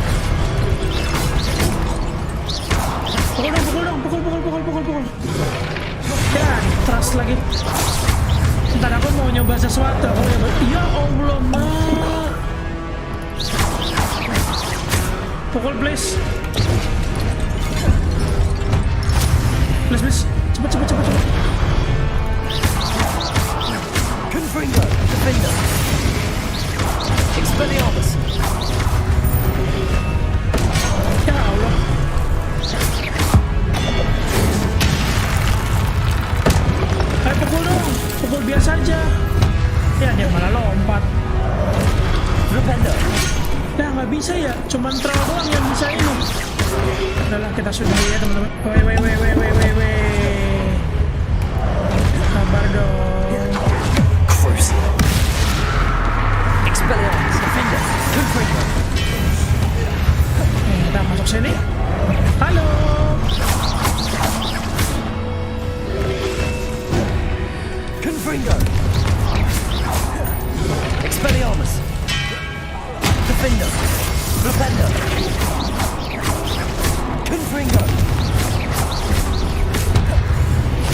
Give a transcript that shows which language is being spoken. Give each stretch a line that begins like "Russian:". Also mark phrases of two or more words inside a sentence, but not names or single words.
Indonesian: Pukul. Ya,
English: trust
Indonesian: lagi. Ntar aku mau nyoba sesuatu. Ya Allah, mak. Pukul, please. Please. Cepet. Confringo! Defender! Expelliarmus! Ya Allah. Ayo pukul dong. Pukul biasa aja. Ya dia malah lompat. Repender! Ya nggak bisa ya. Cuman troll doang yang bisa ini. Udahlah kita sudahi ya teman-teman. Weh. Sabar dong. Cruise! Expelliarmus! Defender! Confringo! Kita masuk sini. Halo. Confringo! Expelliarmus! Defender! Repender! Confringo!